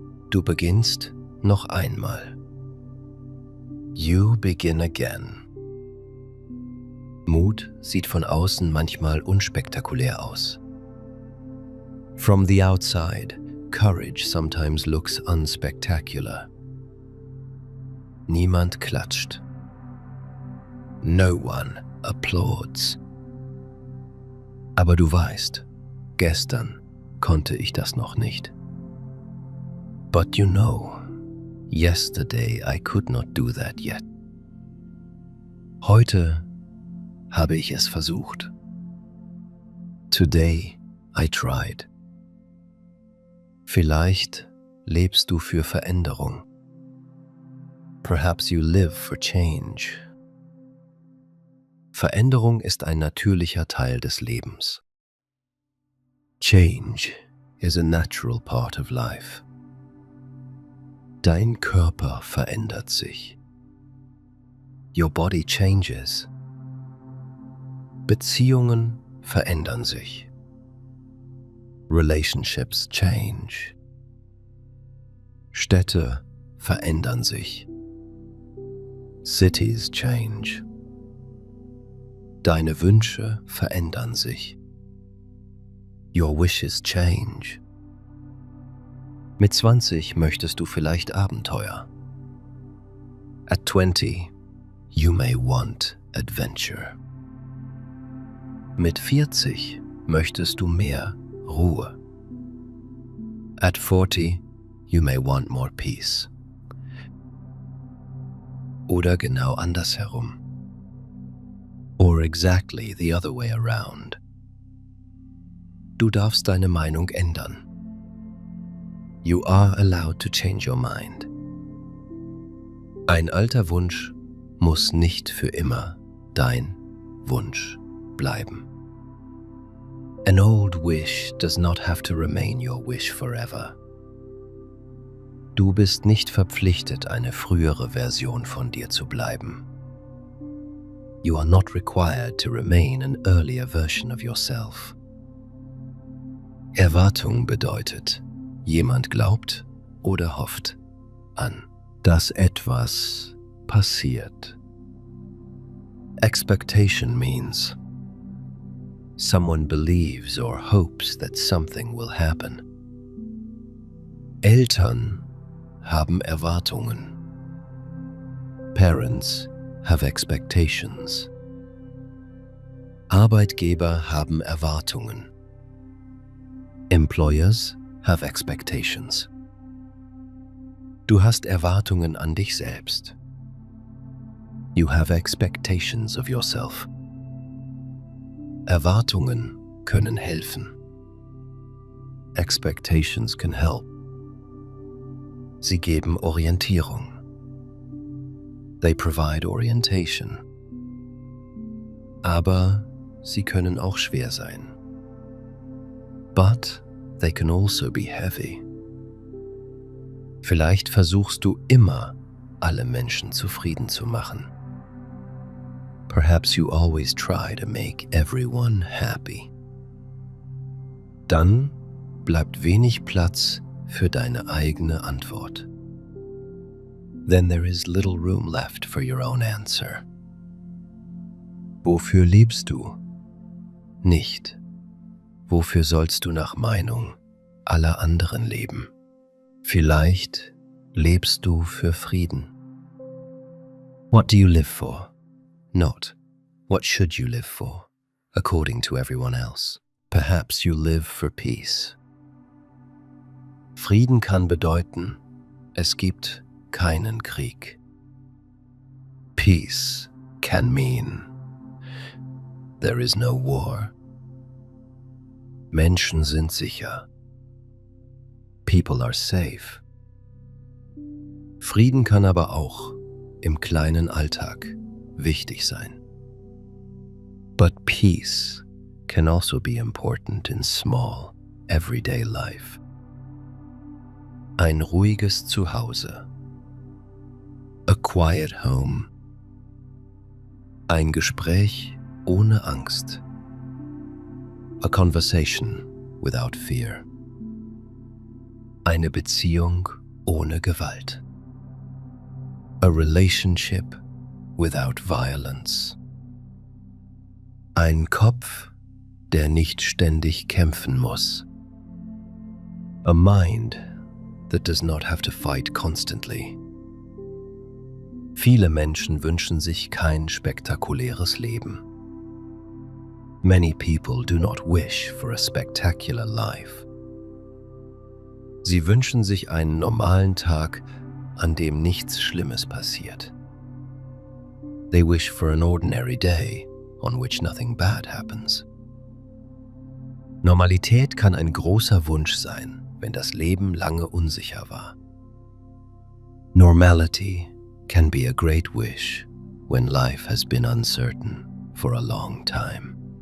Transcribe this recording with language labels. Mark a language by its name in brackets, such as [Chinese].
[German] Du beginnst noch einmal. [English] You begin again. [German] Mut sieht von außen manchmal unspektakulär aus. [English] From the outside, courage sometimes looks unspectacular. [German] Niemand klatscht. [English] No one applauds. [German] Aber du weißt, gestern konnte ich das noch nicht. [English] But you know, yesterday I could not do that yet. [German] Heute habe ich es versucht. [English] Today I tried. [German] Vielleicht lebst du für Veränderung. [English] Perhaps you live for change. [German] Veränderung ist ein natürlicher Teil des Lebens. [English] Change is a natural part of life. [German] Dein Körper verändert sich. [English] Your body changes. [German] Beziehungen verändern sich. [English] Relationships change. [German] Städte verändern sich. [English] Cities change. [German] Deine Wünsche verändern sich. [English] Your wishes change. [German] Mit 20 möchtest du vielleicht Abenteuer. [English] At 20, you may want adventure. [German] Mit 40 möchtest du mehr Ruhe. [English] At 40, you may want more peace. [German] Oder genau andersherum. [English] Or exactly the other way around. [German] Du darfst deine Meinung ändern. [English] You are allowed to change your mind. [German] Ein alter Wunsch muss nicht für immer dein Wunsch bleiben. [English] An old wish does not have to remain your wish forever. [German] Du bist nicht verpflichtet, eine frühere Version von dir zu bleiben. [English] You are not required to remain an earlier version of yourself. [German] Erwartung bedeutet, jemand glaubt oder hofft an, dass etwas passiert. [English] Expectation means someone believes or hopes that something will happen. [German] Eltern haben Erwartungen. [English] Parents have expectations. [German] Arbeitgeber haben Erwartungen. [English] Employers have expectations. [German] Du hast Erwartungen an dich selbst. [English] You have expectations of yourself. [German] Erwartungen können helfen. [English] Expectations can help. [German] Sie geben Orientierung. [English] They provide orientation. [German] Aber sie können auch schwer sein. [English] But they can also be heavy. [German] Vielleicht versuchst du immer, alle Menschen zufrieden zu machen. [English] Perhaps you always try to make everyone happy. [German] Dann bleibt wenig Platz für deine eigene Antwort. [English] Then there is little room left for your own answer. [German] Wofür lebst du? Nicht. Wofür sollst du nach Meinung aller anderen leben? Vielleicht lebst du für Frieden. [English] What do you live for? Not, what should you live for, according to everyone else? Perhaps you live for peace. [German] Frieden kann bedeuten, es gibt keinen Krieg. [English] Peace can mean, there is no war. [German] Menschen sind sicher. [English] People are safe. [German] Frieden kann aber auch im kleinen Alltag wichtig sein. [English] But peace can also be important in small, everyday life. [German] Ein ruhiges Zuhause. [English] A quiet home. [German] Ein Gespräch ohne Angst. [English] A conversation without fear. [German] Eine Beziehung ohne Gewalt. [English] A relationship without violence. [German] Ein Kopf, der nicht ständig kämpfen muss. [English] A mind that does not have to fight constantly. [German] Viele Menschen wünschen sich kein spektakuläres Leben. [English] Many people do not wish for a spectacular life. [German] Sie wünschen sich einen normalen Tag, an dem nichts Schlimmes passiert. [English] They wish for an ordinary day on which nothing bad happens. [German] Normalität kann ein großer Wunsch sein, wenn das Leben lange unsicher war. [English] Normality can be a great wish when life has been uncertain for a long time.